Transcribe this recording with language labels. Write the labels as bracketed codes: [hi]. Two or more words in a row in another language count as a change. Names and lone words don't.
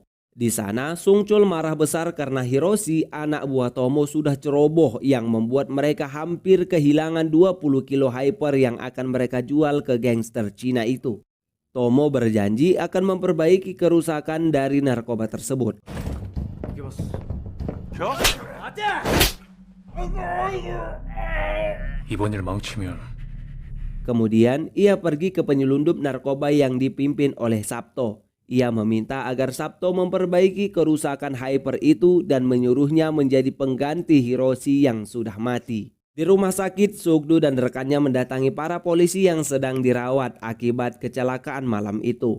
[id] Di sana Sungchul marah besar karena Hiroshi, anak buah Tomo, sudah ceroboh yang membuat mereka hampir kehilangan 20 kilo hyper yang akan mereka jual ke gangster Cina itu. Tomo berjanji akan memperbaiki kerusakan dari narkoba tersebut. [ko] 이번 일 망치면 [id] Kemudian ia pergi ke penyelundup narkoba yang dipimpin oleh Sabto. Ia meminta agar Sabto memperbaiki kerusakan hyper itu dan menyuruhnya menjadi pengganti Hiroshi yang sudah mati. Di rumah sakit, Seokdo dan rekannya mendatangi para polisi yang sedang dirawat akibat kecelakaan malam itu.